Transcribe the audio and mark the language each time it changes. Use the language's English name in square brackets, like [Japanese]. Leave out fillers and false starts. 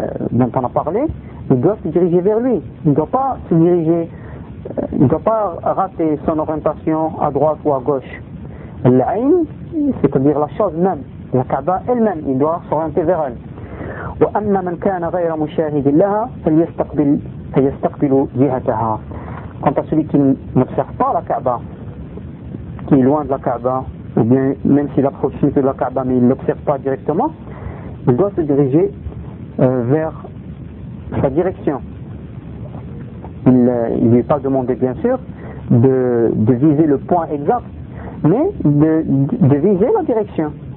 [French] dont on a parlé, il doit se diriger vers lui. Il ne doit pas se diriger il ne doit pas rater son orientation à droite ou à gauche. L'Aïn, c'est-à-dire la chose même, la Kaaba elle-même, il doit s'orienter vers elle. [Arabic] وأما من كان غير مشاهد لها فيستقبل جهتها. [French] Quant à celui qui n'observe pas la Kaaba, qui est loin de la Kaaba, ou bien même s'il approche de la Kaaba mais il n'observe pas directement, il doit se diriger vers sa direction. Il ne lui est pas demandé bien sûr de viser le point exact, mais de viser la direction.